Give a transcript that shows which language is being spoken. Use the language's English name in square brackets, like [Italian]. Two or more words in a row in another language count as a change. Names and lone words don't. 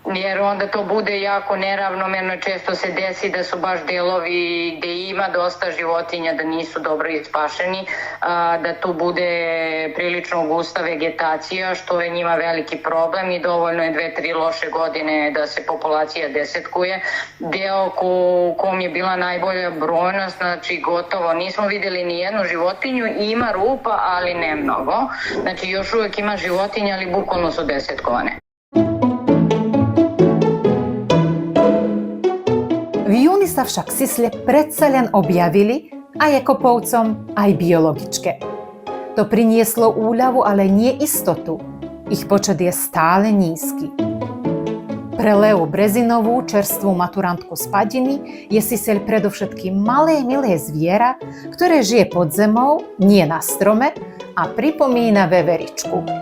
[Serbian] jer onda to bude jako neravnomerno, često se desi da su baš delovi gde ima dosta životinja da nisu dobro ispašeni, da tu bude prilično gusta vegetacija, što je njima veliki problem i dovoljno je 2-3 loše godine da se populacija desetkuje. Deo u kom je bila najbolja brojnost, znači gotovo nismo videli ni jednu životinju, ima rupa, ali ne mnogo. Znači još uvijek ima životinja, ali bukvalno su desetkovane. [Slovak] V júni sa však sisle predsa len objavili aj ekopovcom, aj biologičke. To prinieslo úľavu, ale nie istotu. Ich počet je stále nízky. Pre Leu Brezinovú, čerstvú maturantku z Padiny, je siseľ predovšetkým malé, milé zviera, ktoré žije pod zemou, nie na strome a pripomína veveričku.